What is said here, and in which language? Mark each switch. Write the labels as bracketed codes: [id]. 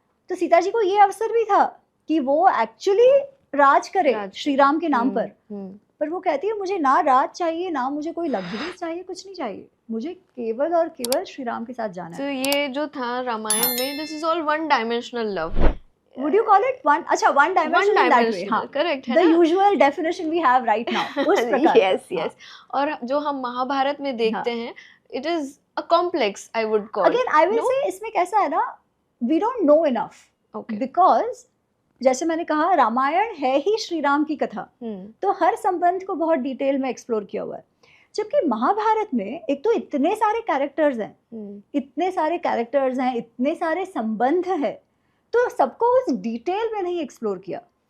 [hi] तो सीता जी को ये अवसर भी था कि वो एक्चुअली राज करे श्री राम के नाम पर वो कहती है मुझे ना राज चाहिए, ना मुझे कोई लग्जरी चाहिए, कुछ नहीं चाहिए, मुझे केवल और केवल श्री राम के साथ जाना है। तो ये जो था रामायण में, [en] This is all one dimensional love, would you call it one? अच्छा, one dimensional in that way, हाँ, [hi] correct है [en] the [hi] ना? [en] usual definition we have right now, [hi] उस प्रकार। [en] yes. [hi] और जो हम महाभारत में देखते हैं, [en] it is a complex, I would call. Again, I will say [hi] इसमें कैसा है ना, [en] we don't know enough, because [hi] जैसे मैंने कहा रामायण है ही श्री राम की कथा, तो हर संबंध को बहुत डिटेल में एक्सप्लोर किया हुआ है, जबकि महाभारत में एक तो इतने सारे कैरेक्टर्स हैं, इतने सारे संबंध है, तो सबको उस डिटेल में नहीं एक्सप्लोर किया।